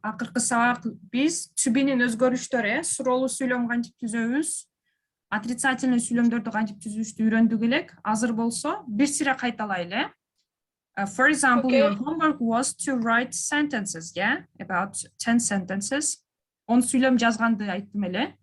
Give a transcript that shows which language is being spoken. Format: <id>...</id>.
<ky>Акыркы сабак биз to be'нин өзгөрүштөрү, суроолуу сүйлөм кантип түзөбүз, отрицательный сүйлөмдөрдү кантип түзүштү үйрөндүк элек. Азыр болсо, бир сире кайталайлы.</ky> <en>For example, Okay. your homework was to write sentences, yeah? About 10 sentences.</en> <ky>Он сүйлөм жазганды айттым эле.</ky>